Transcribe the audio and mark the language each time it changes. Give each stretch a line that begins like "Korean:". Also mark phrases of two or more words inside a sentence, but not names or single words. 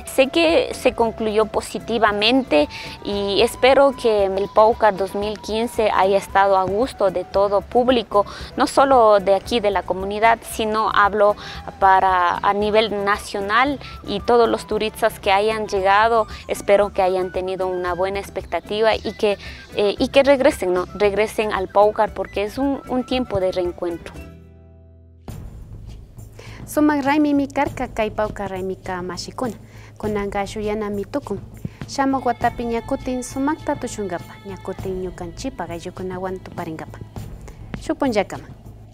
Spanish: Sé que se concluyó positivamente y espero que el Paucar 2015 haya estado a gusto de todo público, no solo de aquí de la comunidad, sino hablo a nivel nacional, y todos los turistas que hayan llegado, espero que hayan tenido una buena expectativa y que regresen, ¿no? Regresen al Paucar, porque es un tiempo de reencuentro.
Quechua: Sumak Raimi mi karka kay Paucar Raimi ka mashikuna kunanka shuyana mi tukun shamak watapi ñakutin sumakta tushungapa ñakutin ñukanchipa ayllukunawan tuparingapa shuk punllakaman.